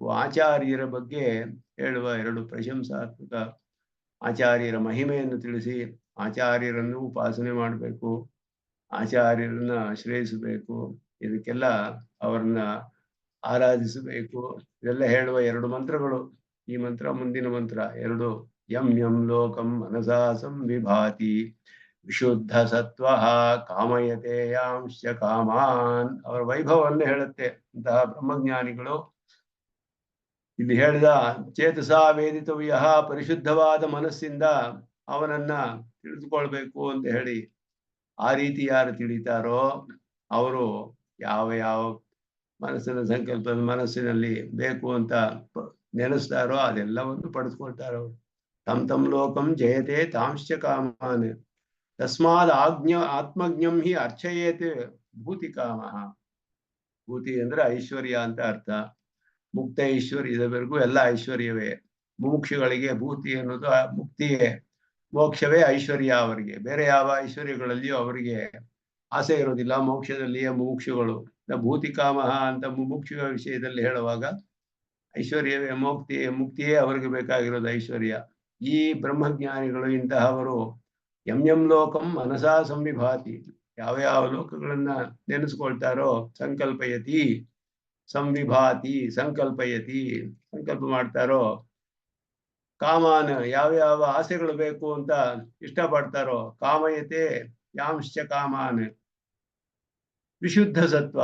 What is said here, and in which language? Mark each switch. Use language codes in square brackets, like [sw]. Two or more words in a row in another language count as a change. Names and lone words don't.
[kn] ಆಚಾರ್ಯರ ಬಗ್ಗೆ ಹೇಳುವ ಎರಡು ಪ್ರಶಂಸಾತ್ಮಕ ಆಚಾರ್ಯರ ಮಹಿಮೆಯನ್ನು ತಿಳಿಸಿ ಆಚಾರ್ಯರನ್ನು ಉಪಾಸನೆ ಮಾಡಬೇಕು, ಆಚಾರ್ಯರನ್ನ ಆಶ್ರಯಿಸಬೇಕು, ಇದಕ್ಕೆಲ್ಲ ಅವರನ್ನ ಆರಾಧಿಸಬೇಕು. ಇದೆಲ್ಲ ಹೇಳುವ ಎರಡು ಮಂತ್ರಗಳು. ಈ ಮಂತ್ರ ಮುಂದಿನ ಮಂತ್ರ ಎರಡು. [sa] ಯಂ ಯಂ ಲೋಕಂ ಮನಸಾ ಸಂವಿಭಾತಿ ವಿಶುದ್ಧ ಸತ್ವ ಕಾಮಯತೆ ಯಾಂಶ್ಚ ಕಾಮಾನ್. [kn] ಅವರ ವೈಭವವನ್ನು ಹೇಳುತ್ತೆ ಅಂತಹ ಬ್ರಹ್ಮಜ್ಞಾನಿಗಳು. ಇಲ್ಲಿ ಹೇಳಿದ [sa] ಚೇತಸ ವೇದಿತವ್ಯ, [kn] ಪರಿಶುದ್ಧವಾದ ಮನಸ್ಸಿಂದ ಅವನನ್ನ ತಿಳಿದುಕೊಳ್ಬೇಕು ಅಂತ ಹೇಳಿ ಆ ರೀತಿ ಯಾರು ತಿಳಿತಾರೋ ಅವರು ಯಾವ ಯಾವ ಮನಸ್ಸಿನ ಸಂಕಲ್ಪ ಮನಸ್ಸಿನಲ್ಲಿ ಬೇಕು ಅಂತ ನೆನೆಸ್ತಾರೋ ಅದೆಲ್ಲವನ್ನು ಪಡೆದುಕೊಳ್ತಾರೋ. [sa] ತಮ್ ತಮ್ ಲೋಕಂ ಜಯತೆ ತಾಂಶ್ಚ ಕಾಮಾನ್ ತಸ್ಮಾದ್ ಆತ್ಮಜ್ಞಂ ಹಿ ಅರ್ಚಯೇತ್ ಭೂತಿ ಕಾಮ. [kn] ಭೂತಿ ಅಂದ್ರೆ ಐಶ್ವರ್ಯ ಅಂತ ಅರ್ಥ. ಮುಕ್ತ ಐಶ್ವರ್ಯದವರೆಗೂ ಎಲ್ಲ ಐಶ್ವರ್ಯವೇ. ಮುಮುಕ್ಷುಗಳಿಗೆ ಭೂತಿ ಅನ್ನೋದು ಮುಕ್ತಿಯೇ, ಮೋಕ್ಷವೇ ಐಶ್ವರ್ಯ. ಅವರಿಗೆ ಬೇರೆ ಯಾವ ಐಶ್ವರ್ಯಗಳಲ್ಲಿಯೂ ಅವರಿಗೆ ಆಸೆ ಇರೋದಿಲ್ಲ. ಮೋಕ್ಷದಲ್ಲಿಯೇ ಮುಮುಕ್ಷುಗಳು. [sa] ಭೂತಿ ಕಾಮ [kn] ಅಂತ ಮುಮುಕ್ಷುವ ವಿಷಯದಲ್ಲಿ ಹೇಳುವಾಗ ಐಶ್ವರ್ಯವೇ ಮುಕ್ತಿಯೇ ಅವರಿಗೆ ಬೇಕಾಗಿರೋದು ಐಶ್ವರ್ಯ. ಈ ಬ್ರಹ್ಮಜ್ಞಾನಿಗಳು ಇಂತಹವರು [sa] ಯಂ ಯಂ ಲೋಕಂ ಮನಸಾ ಸಂವಿಭಾತಿ, [kn] ಯಾವ ಯಾವ ಲೋಕಗಳನ್ನ ನೆನೆಸ್ಕೊಳ್ತಾರೋ [sa] ಸಂಕಲ್ಪಯತಿ ಸಂವಿಭಾತಿ ಸಂಕಲ್ಪಯತಿ [kn] ಸಂಕಲ್ಪ ಮಾಡ್ತಾರೋ, ಕಾಮಾನ ಯಾವ ಯಾವ ಆಸೆಗಳು ಬೇಕು ಅಂತ ಇಷ್ಟಪಡ್ತಾರೋ, [sa] ಕಾಮಯತೆ ಯಾಂಶ್ಚ ಕಾಮಾನ್ ವಿಶುದ್ಧ ಸತ್ವ.